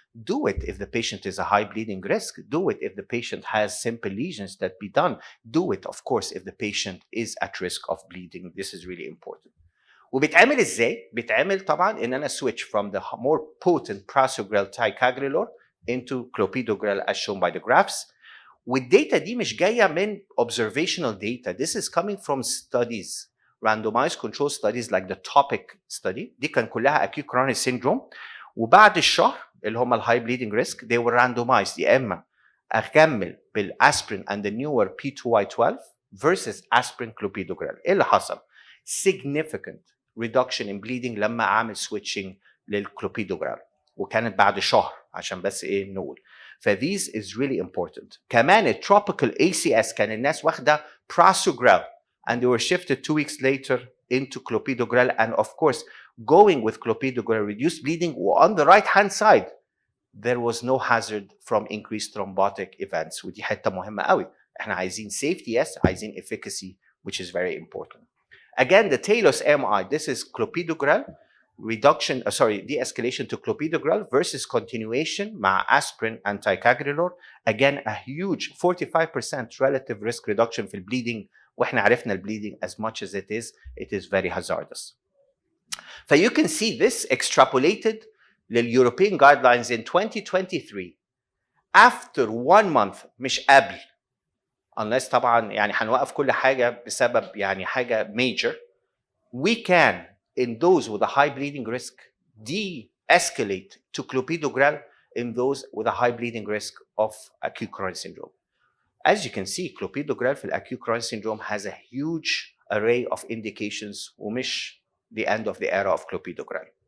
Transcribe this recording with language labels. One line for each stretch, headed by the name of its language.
English: Do it if the patient is a high bleeding risk. Do it if the patient has simple lesions that be done. Do it, of course, if the patient is at risk of bleeding. This is really important.
Arabic: وبيتعمل ازاي؟ بيتعمل طبعا ان انا
English: switch from the more potent prasugrel ticagrelor into clopidogrel as shown by the graphs.
Arabic: والداتا دي مش جايه من
English: observational data. This is coming from studies, randomized control studies like the TOPIC study.
Arabic: دي كان كلها
English: acute coronary syndrome.
Arabic: وبعد الشهر اللي هم الهاي
English: bleeding risk they were randomized
Arabic: يا اما اكمل بالاسبرين
English: and the newer P2Y12 versus aspirin clopidogrel.
Arabic: ايه اللي حصل؟
English: significant reduction in bleeding
Arabic: لما اعمل switching للكلوبيدوجرال، وكانت بعد شهر عشان بس ايه نقول.
English: فthese is really important.
Arabic: كمان التروبيكال
English: ACS كان الناس واخده prasugrel and they were shifted 2 weeks later into clopidogrel, and of course going with clopidogrel reduced bleeding. On the right hand side there was no hazard from increased thrombotic events.
Arabic: ودي حته مهمه قوي. احنا عايزين
English: safety yes، عايزين efficacy which is very important. Again, the TALOS MI, this is clopidogrel reduction, de-escalation to clopidogrel versus continuation مع aspirin and ticagrelor. Again, a huge 45% relative risk reduction في bleeding.
Arabic: واحنا عرفنا
English: bleeding as much as it is very hazardous. So you can see this extrapolated لل European guidelines in 2023 after 1 month
Arabic: مش قبل. unless طبعا يعني هنوقف كل حاجه بسبب يعني حاجه major.
English: we can, in those with a high bleeding risk, de-escalate to clopidogrel in those with a high bleeding risk of acute coronary syndrome. As you can see, clopidogrel في acute coronary syndrome has a huge array of indications ومش the end of the era of clopidogrel.